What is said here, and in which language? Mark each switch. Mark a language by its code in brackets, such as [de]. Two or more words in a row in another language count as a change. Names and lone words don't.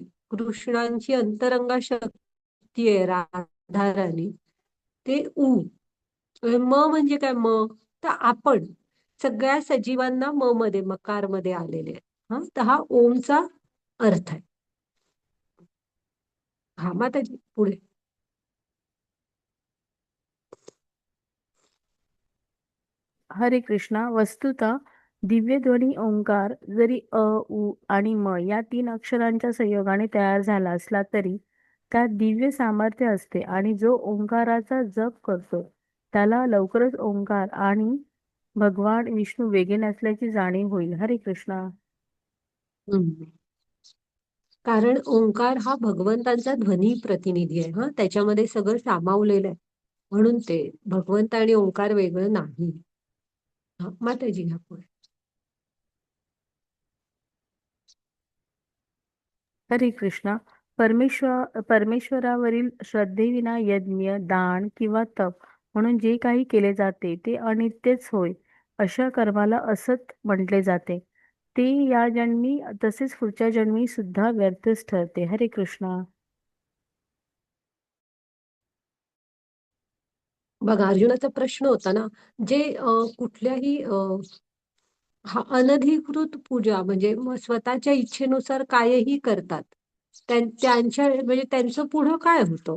[mr] कृष्णांची अंतरंगा शक्ती आहे राधाराणी, ते उ. म म्हणजे काय म तर आपण सगळ्या सजीवांना म मध्ये मकार मध्ये आलेले आहे. तर हा ओमचा अर्थ आहे. हा माताजी पुढे. हरे कृष्णा. वस्तुतः दिव्यध्वनी ओंकार जरी अ उ आणि म या 3 अक्षरांच्या संयोगाने तयार झाला असला तरी त्यात दिव्य सामर्थ्य असते आणि जो ओंकाराचा जप करतो त्याला लवकरच ओंकार आणि भगवान विष्णू वेगळे नसल्याची जाणीव होईल. हरे कृष्णा. हम्म. कारण ओंकार हा भगवंतांचा ध्वनी प्रतिनिधी आहे. त्याच्यामध्ये सगळं सामावलेलं आहे. म्हणून ते भगवंत आणि ओंकार वेगळं नाही. माताजी घ्या पुढे. हरे कृष्णा. परमेश्वरावरील श्रद्धेविना यज्ञ, दान किंवा तप म्हणून जे काही केले जाते ते अनित्यच होय. अशा कर्माला असत म्हटले जाते. ते या जन्मी तसेच पुढच्या जन्मी सुद्धा व्यर्थच ठरते. हरे कृष्णा. बघा अर्जुनाचा प्रश्न होता ना, जे कुठल्याही अनधिकृत पूजा म्हणजे स्वतःच्या इच्छेनुसार कायही करतात, त्यांच्या म्हणजे त्यांचं पुढं काय होतं.